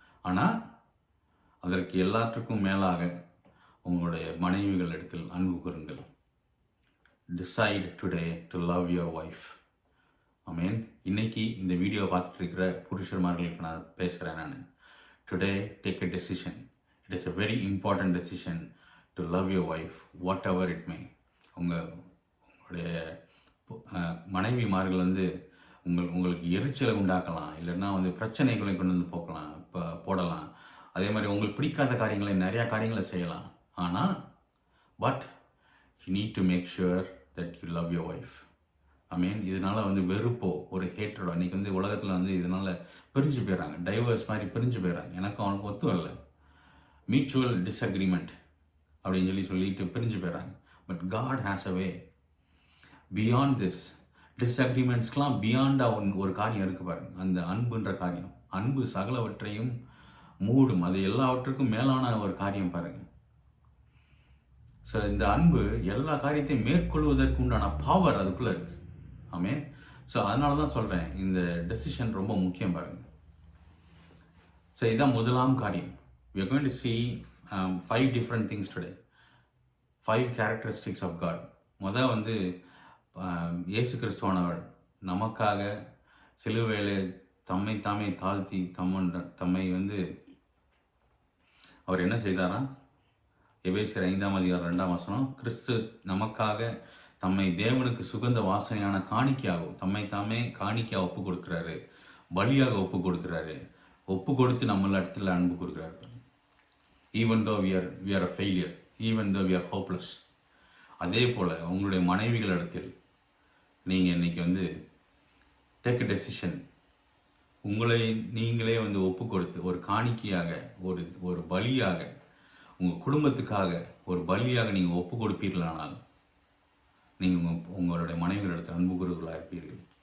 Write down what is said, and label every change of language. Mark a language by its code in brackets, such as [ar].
[ta] ஆனால் அதற்கு எல்லாத்துக்கும் மேலாக உங்களுடைய மனைவிகள் இடத்தில் அன்பு கூறுங்கள். [en] Decide today to love your wife. ஆமென். [ta] இன்னைக்கு இந்த வீடியோ பார்த்துட்டு இருக்கிற புருஷர்மார்களுக்கு நான் பேசுகிறேன். [en] நான் today take a decision. It is a very important decision to love your wife whatever it may. [ta] உங்களுடைய மனைவிமார்கள் வந்து உங்களுக்கு எரிச்சலை உண்டாக்கலாம், இல்லைன்னா வந்து பிரச்சனைகளை கொண்டு வந்து போடலாம். அதே மாதிரி உங்களுக்கு பிடிக்காத காரியங்களை, நிறையா காரியங்களை செய்யலாம். ஆனால் [en] But you need to make sure that you love your wife. [ta] மீன் இதனால் வந்து வெறுப்போ ஒரு ஹேட்ரடோ, இன்றைக்கி வந்து உலகத்தில் வந்து இதனால் பிரிஞ்சு போயிடறாங்க, டைவர்ஸ் மாதிரி பிரிஞ்சு போயிடறாங்க. எனக்கும் அவனுக்கு ஒத்து வரல, மியூச்சுவல் டிஸ்அக்ரிமெண்ட் அப்படின்னு சொல்லிட்டு பிரிஞ்சு போயிடறாங்க. [en] but God has a way beyond this [ta] டிஸ்அக்ரிமெண்ட்ஸ்க்கெலாம் பியாண்டாக ஒரு காரியம் இருக்குது பாருங்க, அந்த அன்புன்ற காரியம். அன்பு சகலவற்றையும் மூடும், அது எல்லாவற்றுக்கும் மேலான ஒரு காரியம் பாருங்கள். ஸோ இந்த அன்பு எல்லா காரியத்தையும் மேற்கொள்வதற்கு உண்டான பவர் அதுக்குள்ளே இருக்குது. ஆமென். ஸோ அதனால தான் சொல்கிறேன், இந்த டெசிஷன் ரொம்ப முக்கியம் பாருங்கள். ஸோ இதுதான் முதலாம் காரியம். [en] we are going to see 5 different things today, 5 characteristics of God. [ta] வந்து இயேசு கிறிஸ்துவானவர் நமக்காக சிலுவையிலே தம்மை தாழ்த்தி தம்மை வந்து அவர் என்ன செய்தாரா? எபேசியர் 5:2 கிறிஸ்து நமக்காக தம்மை தேவனுக்கு சுகந்த வாசனையான காணிக்கையாகவும் தம்மை காணிக்கையாக ஒப்பு கொடுக்குறாரு, பலியாக ஒப்பு கொடுக்குறாரு, ஒப்பு கொடுத்து நம்மள இடத்துல அன்பு கொடுக்குறாரு. [en] Even though we are a failure, even though we are hopeless. [ta] அதே போல் உங்களுடைய மனைவிகள் இடத்தில் நீங்கள் இன்றைக்கி வந்து [en] Take a decision. [ta] உங்களை நீங்களே வந்து ஒப்பு கொடுத்து ஒரு காணிக்கையாக, ஒரு பலியாக, உங்கள் குடும்பத்துக்காக ஒரு பலியாக நீங்கள் ஒப்பு கொடுப்பீர்களானால் நீங்கள் உங்களுடைய மனைவிகளிடத்தில் அன்பு கூறுவர்களாக இருப்பீர்கள்.